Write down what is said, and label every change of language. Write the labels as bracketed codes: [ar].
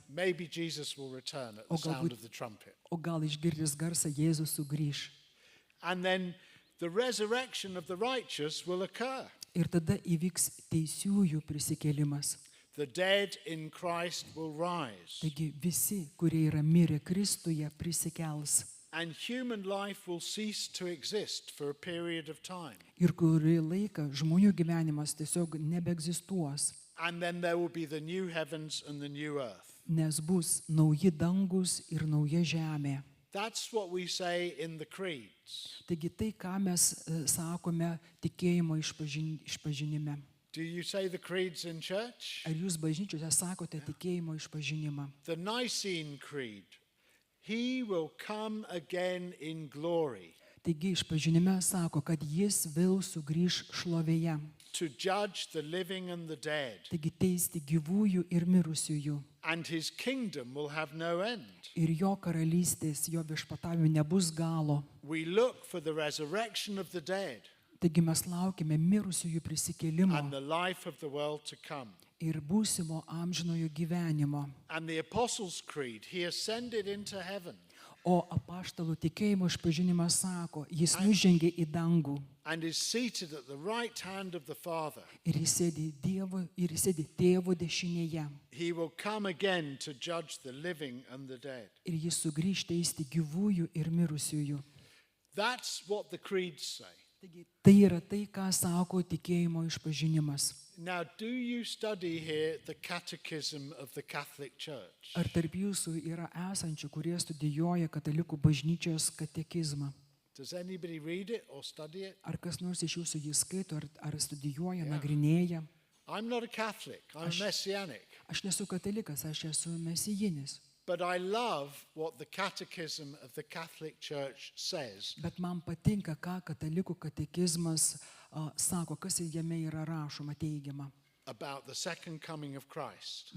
[en] Maybe Jesus will return at the sound of the trumpet. [lt] O gal išgirdęs garsą Jėzus sugrįš. [en] And then the resurrection of the righteous will occur. [lt] Ir tada įvyks teisiųjų prisikėlimas. [en] The dead in Christ will rise. [lt] Taigi visi, kurie yra mirę Kristuje, prisikels. [en] And human life will cease to exist for a period of time. [lt] Ir kurį laiką žmonių gyvenimas tiesiog nebeegzistuos, [en] And then there will be the new heavens and the new earth. [lt] nes bus nauji dangus ir nauja žemė. [en] That's what we say in the creeds. [lt] Taigi tai, ką mes sakome tikėjimo išpažinime. [en] Do you say the creeds in church? [lt] Ar jūs bažnyčiose sakote tikėjimo išpažinimą? [en] The Nicene Creed. He will come again in glory [lt] Taigi išpažinime sako, kad jis vėl sugrįš šlovėje. [en] to judge the living and the dead. [lt] Taigi teisti gyvųjų ir mirusiųjų. [en] And his kingdom will have no end. [lt] Ir jo karalystės, jo viešpatavimui nebus galo. [en] We look for the resurrection of the dead [lt] Taigi mes laukime mirusiųjų prisikėlimo [en] and the life of the world to come. [lt] ir būsimo amžinojo gyvenimo. [en] And the Apostles' Creed, he ascended into heaven. [lt] O apaštalų tikėjimo išpažinimas sako, jis nužengė į dangų [en] And is seated at the right hand of the Father. [lt] ir jis sėdi tėvo dešinėje. [en] He will come again to judge the living and the dead. [lt] Ir jis sugrįš teisti gyvųjų ir mirusiųjų. [en] That's what the creeds say. [lt] Taigi, tai yra tai, ką sako tikėjimo išpažinimas. [en] Now, do you study here the Catechism of the Catholic Church? [lt] Ar tarp jūsų yra esančių, kurie studijuoja katalikų bažnyčios katekizmą? [en] Does anybody read it or study it? [lt] Ar kas nors iš jūsų jį skaito, ar studijuoja, nagrinėja? [en] I'm not a Catholic, I'm messianic. [lt] Aš nesu katalikas, aš esu mesijinis. [en] But I love what the Catechism of the Catholic Church says [lt] Bet man patinka, ką katalikų katekizmas sako, kas jame yra rašoma teigiama. [en] about the second coming of Christ